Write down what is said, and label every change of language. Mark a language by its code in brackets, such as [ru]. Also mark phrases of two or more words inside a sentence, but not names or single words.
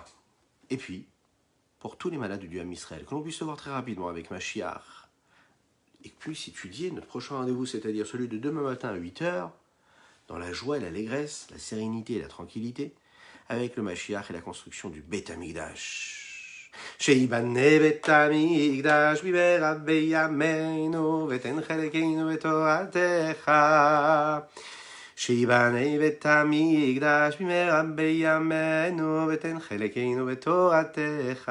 [fr] Et puis, pour tous les malades du [he] עם ישראל, [fr] que l'on puisse se voir très rapidement avec Mashiach, et que puisse étudier notre prochain rendez-vous, c'est-à-dire celui de demain matin à 8h, dans la joie et l'allégresse, la sérénité et la tranquillité, avec le Mashiach et la construction du Beit HaMikdash. [he] שיבנה בית המקדש במהרה בימינו ותן חלקנו בתורתך. שיבנה בית המקדש במהרה בימינו ותן חלקנו בתורתך.